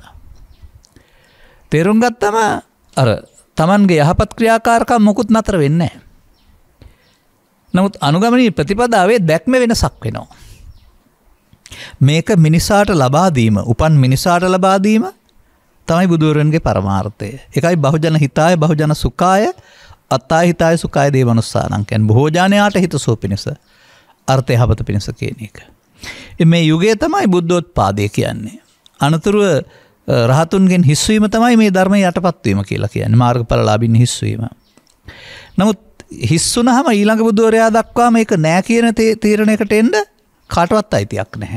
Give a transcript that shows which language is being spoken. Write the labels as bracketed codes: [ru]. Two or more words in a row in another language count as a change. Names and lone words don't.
[si] තේරුම් ගත්තම අර තමන්ගේ යහපත් ක්‍රියාකාරකම් මොකුත් නතර වෙන්නේ නැහැ. නමුත් අනුගමනීය ප්‍රතිපදාවේ දැක්ම වෙනසක් වෙනවා. මේක මිනිසාට ලබා දීම, උපන් මිනිසාට ලබා දීම තමයි බුදුරජාණන්ගේ පරමාර්ථය. ඒකයි [pi] බහුජන හිතාය, බහුජන සුඛාය, අත්තාය හිතාය සුඛාය දේවනුස්සානං [si] කියන්නේ බොහෝජනයාට හිතසුව පිණිස, අර්ථය යහපත පිණිස කියන එක. මේ යුගයේ තමයි බුද්ධෝත්පාදය කියන්නේ. අනතුරුව රහතුන්ගෙන් හිස්වීම තමයි මේ ධර්මයේ යටපත් වීම කියලා කියන්නේ. මාර්ගඵලලාභින් හිස්වීම. නමුත් හිස්සුනහම ඊළඟ බුදුවරයා දක්වා මේක නෑ කියන තීරණයකට එන්න කාටවත් අයිතියක් නැහැ.